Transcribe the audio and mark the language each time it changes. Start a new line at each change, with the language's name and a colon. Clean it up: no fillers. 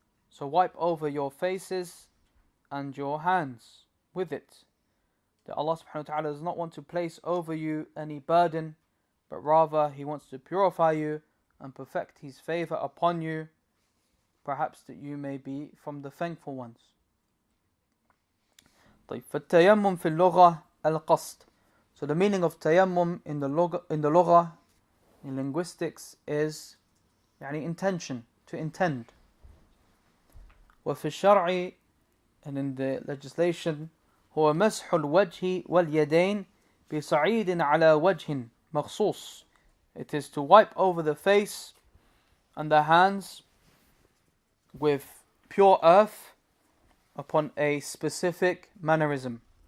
English: So wipe over your faces and your hands with it. That Allah subhanahu wa ta'ala does not want to place over you any burden, but rather He wants to purify you and perfect His favor upon you, perhaps that you may be from the thankful ones.
Arabic: طيب, فالتيمم في اللغة القصد.
English: So the meaning of tayammum in the lugha, in linguistics, is intention, to intend.
Arabic: وفي الشرع,
English: and in the legislation,
Arabic: هو مسح الوجه واليدين بصعيد على وجه مخصوص.
English: It is to wipe over the face and the hands with pure earth upon a specific mannerism.